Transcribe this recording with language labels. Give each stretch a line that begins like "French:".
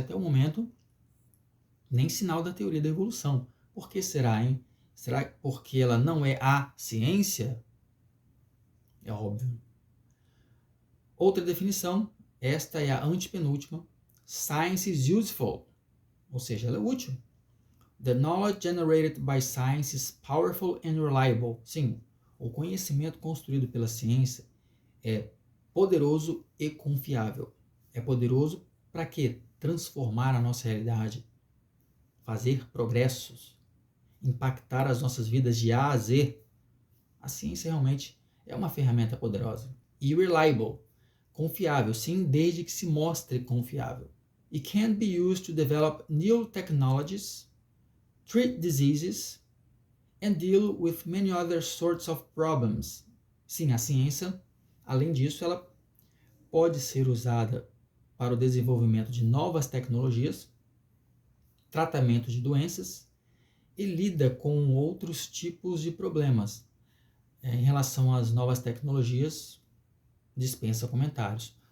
Portuguese: Até o momento, nem sinal da teoria da evolução. Por que será, hein? Será porque ela não é a ciência? É óbvio. Outra definição, esta é a antepenúltima.
English: Science is useful,
Portuguese: ou seja, ela é útil.
English: The knowledge generated by science is powerful and reliable.
Portuguese: Sim, o conhecimento construído pela ciência é poderoso e confiável. É poderoso para quê? Transformar a nossa realidade, fazer progressos, impactar as nossas vidas de A a Z. A ciência realmente é uma ferramenta poderosa. E reliable, confiável, sim, desde que se mostre confiável.
English: It can be used to develop new technologies, treat diseases, and deal with many other sorts of problems.
Portuguese: Sim, a ciência, além disso, ela pode ser usada para o desenvolvimento de novas tecnologias, tratamento de doenças e lida com outros tipos de problemas. Em relação às novas tecnologias, dispensa comentários.